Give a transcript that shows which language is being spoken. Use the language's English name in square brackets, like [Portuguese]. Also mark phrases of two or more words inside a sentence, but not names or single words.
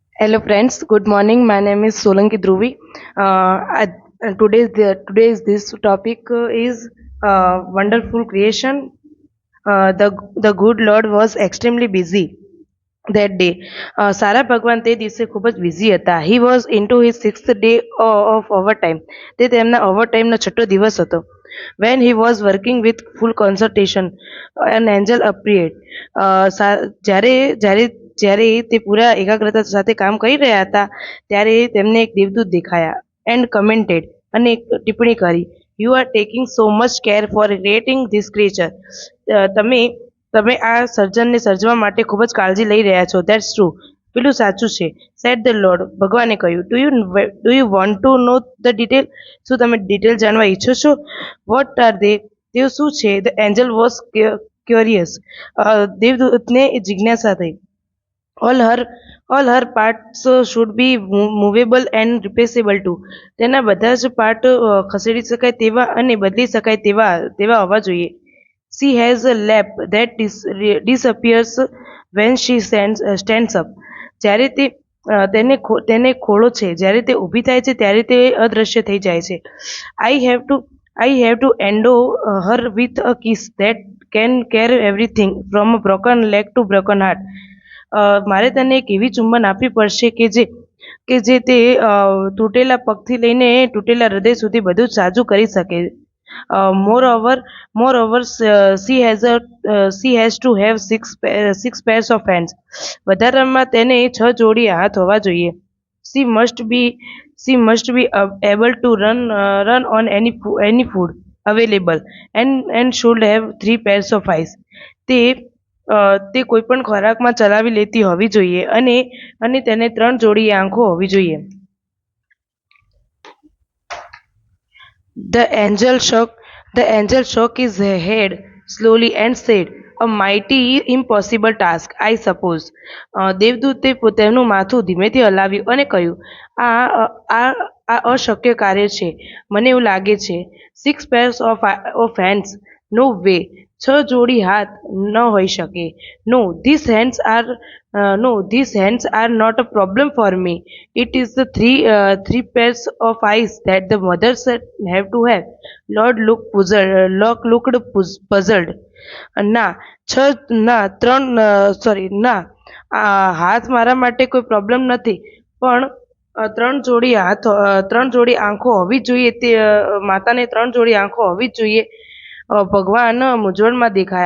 [English] Hello friends, good morning. My name is Solanki Dhruvi. Today's this topic is wonderful creation. The good Lord was extremely busy that day. [Gujarati] સારા ભગવાન તે દિવસે ખૂબ જ બિઝી હતા. [English] He was into his sixth day of overtime. [Gujarati] તે તેમના ઓવરટાઈમનો છઠ્ઠો દિવસ હતો. [English] When he was working with full concentration, an angel appeared. [Gujarati] જ્યારે જ્યારે જ્યારે તે પૂરા એકાગ્રતા સાથે કામ કરી રહ્યા હતા ત્યારે તેમને એક દેવદૂત દેખાયા [English] and commented [Gujarati] અને એક ટિપ્પણી કરી [English] you are taking so much care for creating this creature. [Gujarati] તમે તમે આ સર્જનને સર્જવા માટે ખૂબ જ કાળજી લઈ રહ્યા છો. [English] That's true. [Gujarati] પેલું સાચું છે. [English] said the Lord. [Gujarati] ભગવાને કહ્યું. [English] Do you want to know the detail? [Gujarati] શું તમે ડિટેલ જાણવા ઈચ્છો છો? [English] What are they? [Gujarati] તેઓ શું છે? [English] The angel was curious. [Gujarati] દેવદૂતને જિજ્ઞાસા થઈ. [English] All her parts should be movable and replaceable too. [Gujarati] તેના બધા જ પાર્ટ ખસેડી શકાય તેવા અને બદલી શકાય તેવા હોવા જોઈએ. [English] She has a lap that disappears when she stands up. [Gujarati] જ્યારે તેને ખોળો છે. જ્યારે તે ઊભી થાય છે ત્યારે તે અદૃશ્ય થઈ જાય છે. [English] I have to endow her with a kiss that can carry everything from a broken leg to broken heart. [Gujarati] મારે તને એક એવી ચુંબન આપવી પડશે કે જે તે તૂટેલા પગથી લઈને તૂટેલા હૃદય સુધી બધું જ સાજું કરી શકે. [English] Moreover, she has to have six pairs of hands. [Gujarati] વધારામાં તેને 6 જોડી હાથ હોવા જોઈએ. [English] She must be able to run on any food available and should have 3 pairs of eyes. [Gujarati] તે કોઈ પણ ખોરાકમાં ચલાવી લેતી હોવી જોઈએ અને તેને 3 જોડી આંખો હોવી જોઈએ. [English] The angel shook his head slowly and said, "A mighty impossible task, I suppose." [Gujarati] દેવદૂતે તેમનું માથું ધીમેથી હલાવ્યું અને કહ્યું, આ અશક્ય કાર્ય છે, મને એવું લાગે છે. [English] 6 pairs of hands? No way. [Gujarati] 6 જોડી હાથ ન હોઈ શકે. [English] No, these hands are not a problem for me. It is the three pairs of eyes that the mothers have to have. Lord looked puzzled. [Gujarati] ના ના હાથ મારા માટે કોઈ પ્રોબ્લેમ નથી, પણ 3 જોડી આંખો હોવી જ જોઈએ. તે માતાને 3 જોડી આંખો હોવી જ જોઈએ. ભગવાન મૂંઝવણમાં દેખાયા.